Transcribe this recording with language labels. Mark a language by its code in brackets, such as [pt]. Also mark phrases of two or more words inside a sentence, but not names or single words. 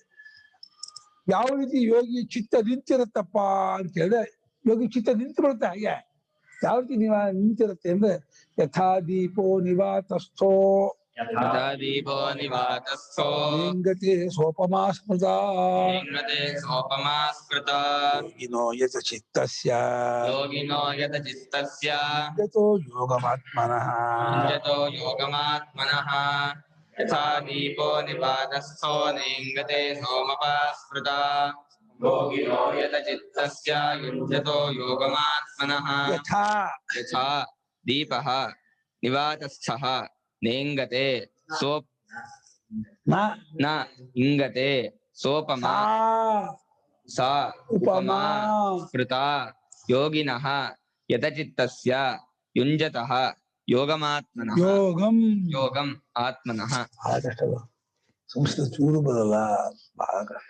[kn] ಯಾವ ರೀತಿ ಯೋಗಿ ಚಿತ್ತ ನಿಂತಿರುತ್ತಪ್ಪ ಅಂತ ಹೇಳಿದ್ರೆ, ಯೋಗಿ ಚಿತ್ತ ನಿಂತು ಬಿಡುತ್ತೆ. ಹಾಗೆ ಯಾವ ರೀತಿ ನಿಂತಿರುತ್ತೆ ಅಂದ್ರೆ, [sa] ಯಥಾ ದೀಪೋ ನಿವಾತಸ್ಥೋ ಲಿಂಗತೆ ಸೋಪಮಾ ಸ್ಮೃತ ಯೋಗಿನೋ ಯತ ಚಿತ್ತಸ್ಯ ಯತೋ ಯೋಗಮಾತ್ಮನಃ ಯಥಾ ದೀಪೋ ನಿವಾತಸ್ಥೋ ಲಿಂಗತೆ ಸೋಮಪಾ ಸ್ಮೃತ ಯೋಗಿನೋ ಯತ ಚಿತ್ತಸ್ಯ ಯುಜ್ಯತೋ ಯೋಗಮಾತ್ಮನಃ. ಯಥಾ ದೀಪಃ ನಿವಾತಸ್ಥಃ ನೇಂಗತೆ ನ ಇಂಗತೆ ಸೋಪಮಾ ಸಾ ಉಪಮಾ ಸ್ಮೃತಾ ಯೋಗಿನಃ ಯತಚಿತ್ತಸ್ಯ ಯುಂಜತಃ ಯೋಗಮಾತ್ಮನಃ ಯೋಗಂ ಆತ್ಮನಃ. [kn] ಬಹಳ ಕಷ್ಟ. ಸಂಸ್ಕೃತ ಚೂರು ಬರಲ್ಲ, ಬಹಳ ಕಷ್ಟ.